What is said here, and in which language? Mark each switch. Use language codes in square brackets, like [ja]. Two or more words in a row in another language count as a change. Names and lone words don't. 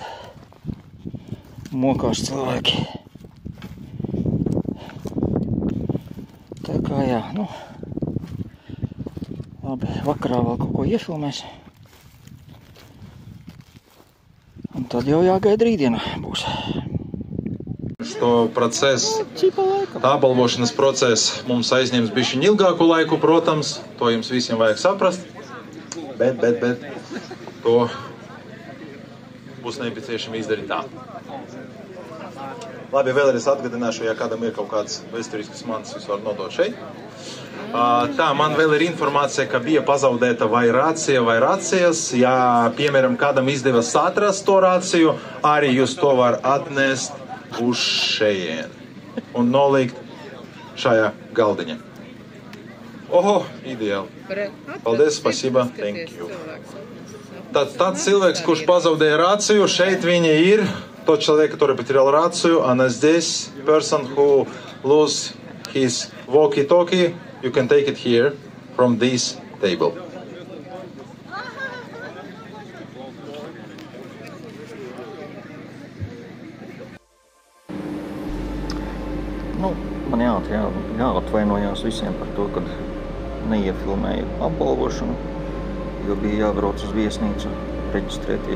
[lv] Mokās cilvēki. Tā kā jā, labi, vakarā vēl kaut ko iefilmēs. Un tad jau jāgaida rītdiena būs. [ru] Что процесс, [lv] apbalvošanas process mums aizņems bišķiņ ilgāku laiku, protams, to jums visiem vajag saprast, bet to būs nepieciešami izdarīt tā. Labi, vēlreiz atgādināšu, ja kādam ir kaut kāds vēsturisks mans, jūs varat nodot šeit. Tā, man vēl ir informācija, ka bija pazaudēta vai rācijas. Ja, piemēram, kādam izdevās atrast to rāciju, arī jūs to var atnest uz šejien un nolikt šajā galdiņā. Oho, ideāli. Paldies, spasiba, [en] thank you. [lv] Tāds cilvēks, kurš pazaudēja rāciju, šeit viņa ir. [ru] Тот человек, который потерял рацию, она здесь. [en] Person who lose his walkie-talkie, you can take it here from this table. [lv] Man jāatvainojās visiem par to, kad neiefilmēju apbalvošanu, jo bija jābrauc uz viesnīcu reģistrēties.